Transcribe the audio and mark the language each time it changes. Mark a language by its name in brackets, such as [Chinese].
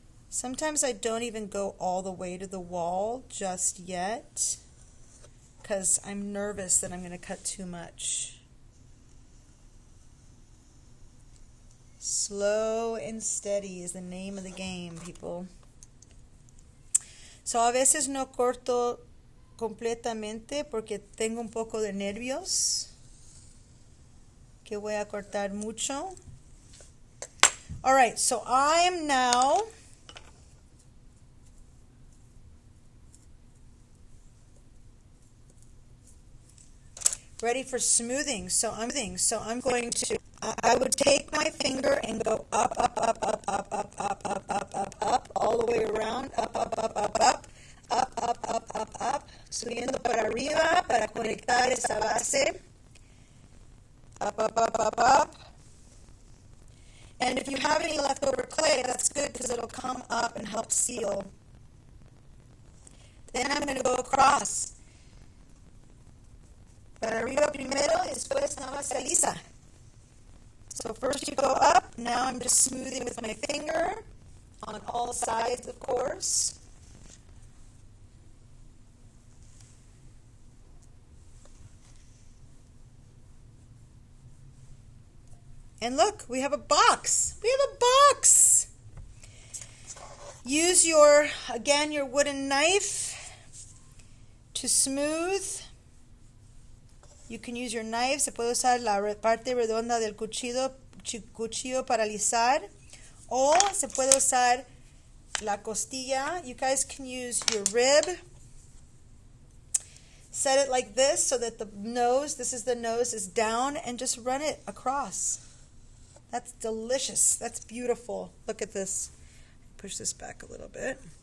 [English] Sometimes I don't even go all the way to the wall just yet because I'm nervous that I'm going to cut too much. Slow and steady is the name of the game, people. [Spanish] So a veces no corto completamente porque tengo un poco de nervios que voy a cortar mucho. [English] All right, so I am now ready for smoothing. So I'm going to, I would take my finger and go up, all the way around, up, [Spanish] subiendo para arriba para conectar esa base. [English] Up. And if you have any leftover clay, that's good because it'll come up and help seal. Then I'm going to go across. [Spanish] Para arriba primero, después la base lisa. [English] So first you go up, now I'm just smoothing with my finger on all sides, of course. And look, we have a box. We have a box. Use your wooden knife to smooth. You can use your knife. [Spanish] Se puede usar la parte redonda del cuchillo para alisar. O se puede usar la costilla. [English] You guys can use your rib. Set it like this so that the nose, this is the nose, is down, and just run it across. That's delicious. That's beautiful. Look at this. Push this back a little bit.